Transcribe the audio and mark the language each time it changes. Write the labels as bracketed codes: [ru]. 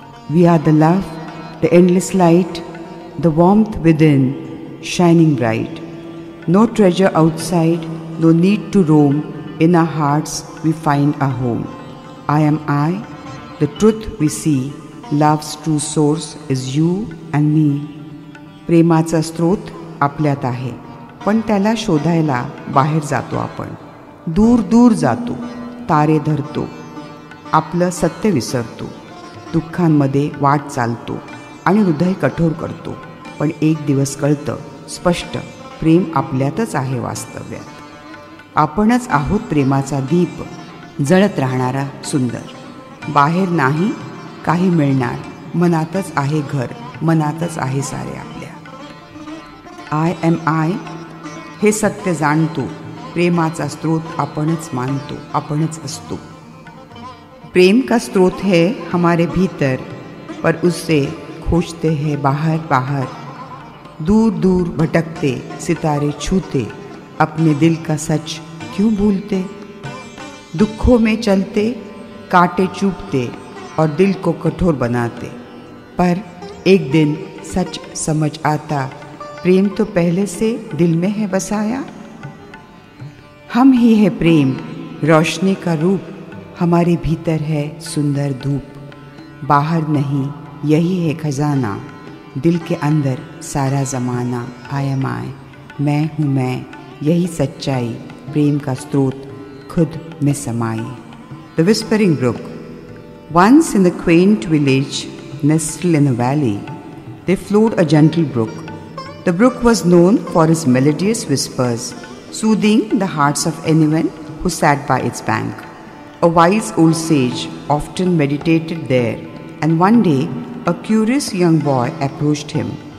[en] We are the love, the endless light, the warmth within, shining bright. No treasure outside, no need to roam. In our hearts we find our home. I am I, the truth we see. Love's true source is you and me. [mr] प्रेमाचा स्रोत आपल्यात आहे, पण त्याला शोधायला बाहेर जातो आपण. दूर दूर जातो, तारे धरतो, आपलं सत्य विसरतो. दुःखांमध्ये वाट चालतो आणि हृदय कठोर करतो. पण एक दिवस कळतं स्पष्ट, प्रेम आपल्यातच आहे वास्तव्यात. आपणच आहोत प्रेमाचा दीप, जळत राहणारा सुंदर. बाहेर नाही काही मिळणार, मनातच आहे घर, मनातच आहे सारे आपल्या. [en] I am I [mr] हे सत्य जाणतो, प्रेमाचा स्रोत आपणच मानतो, आपणच असतो. [hi] प्रेम का स्रोत है हमारे भीतर, पर उससे खोजते हैं बाहर बाहर. दूर दूर भटकते सितारे छूते, अपने दिल का सच क्यों भूलते. दुखों में चलते कांटे चुभते और दिल को कठोर बनाते. पर एक दिन सच समझ आता, प्रेम तो पहले से दिल में है बसाया. हम ही है प्रेम, रोशनी का रूप, हमारे भीतर है सुंदर धूप. बाहर नहीं यही है खजाना, दिल के अंदर सारा ज़माना. [en] I am I, [hi] मैं हूँ मैं, यही सच्चाई, प्रेम का स्रोत खुद में समाई. [en] The whispering brook. Once in the quaint village nestled in a valley, there flowed a gentle brook. The brook was known for its melodious whispers, soothing the hearts of anyone who sat by its bank. A wise old sage often meditated there, and one day a curious young boy approached him.